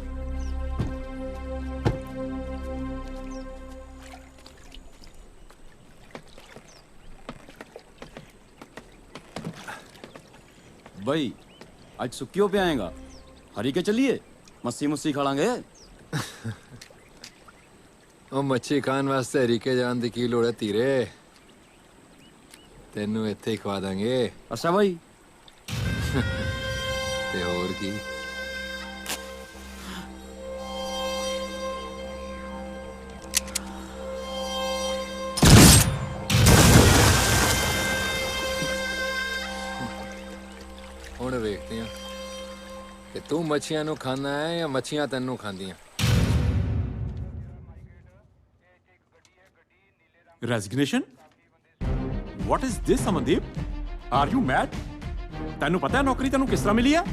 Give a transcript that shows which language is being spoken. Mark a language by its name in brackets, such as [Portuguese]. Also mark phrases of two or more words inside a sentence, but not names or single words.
[Punjabi] ਭਾਈ ਅੱਜ ਸੁੱਕੀਆਂ ਪੇ ਆਏਗਾ, ਹਰੀ ਕੇ ਚਲੀਏ ਮੱਸੀ ਮੁੱਸੀ ਖਾ ਲਾਂਗੇ। ਉਹ ਮੱਛੀ ਖਾਣ ਵਾਸਤੇ ਹਰੀਕੇ ਜਾਣ ਦੀ ਕੀ ਲੋੜ ਹੈ ਧੀਰੇ, ਤੈਨੂੰ ਇੱਥੇ ਹੀ ਖਵਾ ਦਾਂਗੇ। ਅੱਛਾ ਭਾਈ ਤੇ ਹੋਰ ਕੀ। ਹੁਣ ਵੇਖਦੇ ਹਾਂ ਕਿ ਤੂੰ ਮੱਛੀਆਂ ਨੂੰ ਖਾਂਦਾ ਹੈ ਜਾਂ ਮੱਛੀਆਂ ਤੈਨੂੰ ਖਾਂਦੀਆਂ। [English] Resignation? What is this, Amandeep? Are you mad? [Punjabi] ਤੈਨੂੰ ਪਤਾ ਹੈ ਨੌਕਰੀ ਤੈਨੂੰ ਕਿਸ ਤਰ੍ਹਾਂ ਮਿਲੀ ਹੈ?